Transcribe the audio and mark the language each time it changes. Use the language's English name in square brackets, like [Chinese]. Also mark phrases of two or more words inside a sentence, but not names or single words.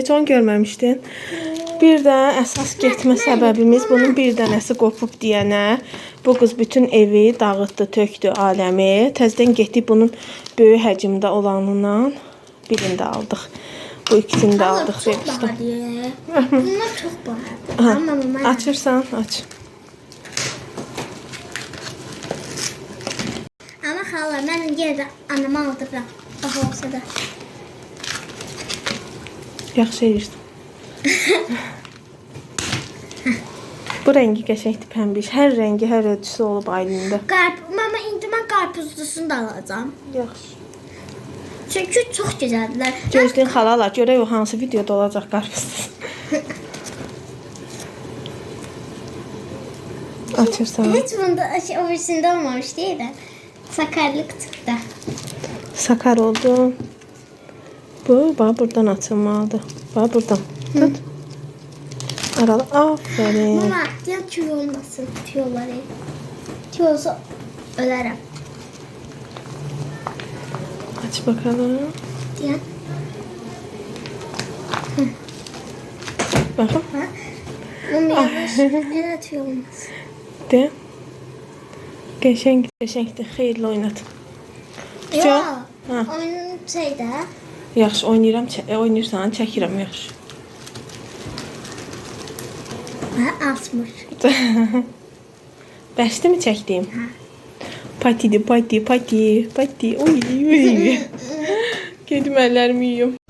[Azerbaijani] Heç onu görməmişdin. Bir də əsas getmə səbəbimiz bunun bir dənəsi qopub deyənə. Bu qız bütün evi dağıtdı, tökdü aləmi. Təzədən getdik bunun böyük həcmdə olanından birini də aldıq. Bu ikisini də aldıq. [Turkish] Çok bahadır. Bunlar çok bahadır. [Azerbaijani] Açırsan, aç. [Turkish] Ama hala ben yine de anama aldırdım. Daha olsa da. [Azerbaijani] Yaxşı edirsən. Bu rəngi qəşəngdir, pəmbiş. Hər rəngi, hər ölçüsü olub Aylində. [Turkish] Mama indi ben karpuzlusunu da alacağım. [Azerbaijani] Yaxşı. [Turkish] Çünkü çok güzeldiler. [Azerbaijani] Gözləyin xalalar, görək o hansı videoda olacaq qarpızsız. Açırsan. [Turkish] Hiç bunda o birisinde olmamış değil de. Sakarlık çıktı. Sakar oldu. [Azerbaijani] Bu, bax, buradan açılmalıdır. Bax, buradan. Tut. Aralı, aferin. [Turkish] Mama diyor tüy olmasın. Tüyolları. Tüy olsa ölerim. Aç bakalım. Diyor. [Azerbaijani] Baxın. [Turkish] Mama yavaş. Neden tüy olmasın? [Azerbaijani] De. Qəşəngdir. Xeyirli oynat. [Turkish] Yok. [Azerbaijani] Ha. [Turkish] Oyunun şeyde. [Azerbaijani] Yaxşı, oynayırsan, çəkirəm, yaxşı. [Turkish] Asmış. [Azerbaijani] Bəsdir mi çəkdiyim? Patidir, pati. Oy. Gedim əllərimi yuyum.